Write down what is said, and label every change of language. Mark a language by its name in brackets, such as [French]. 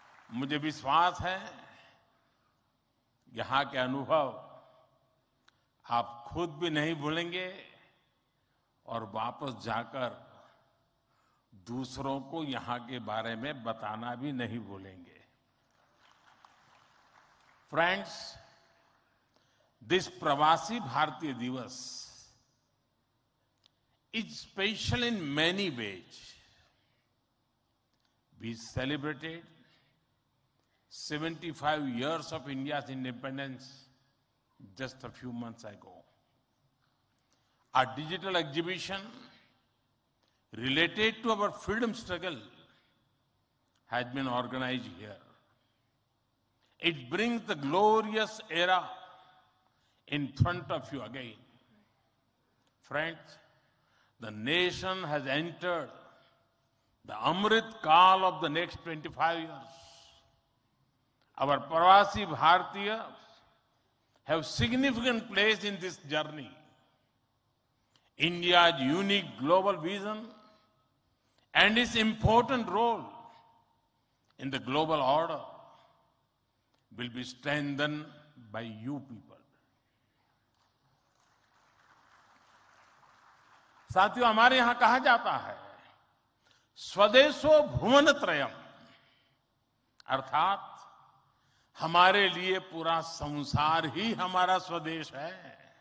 [Hindi] मुझे विश्वास है यहां के अनुभव आप खुद भी नहीं भूलेंगे और वापस जाकर दूसरों को यहां के बारे में बताना भी नहीं भूलेंगे। [English] Friends, this Pravasi Bharatiya Divas is special in many ways. We celebrated 75 years of India's independence just a few months ago. Our digital exhibition related to our freedom struggle has been organized here. It brings the glorious era in front of you again. Friends, the nation has entered the Amrit Kaal of the next 25 years. Our Pravasi Bhartiyas have significant place in this journey. India's unique global vision and its important role in the global order will be strengthened by you people. [Hindi] साथियों, हमारे यहां कहा जाता है [Sanskrit] स्वदेशो भुवनत्रयम्, [Hindi] अर्थात हमारे लिए पूरा संसार ही हमारा स्वदेश है।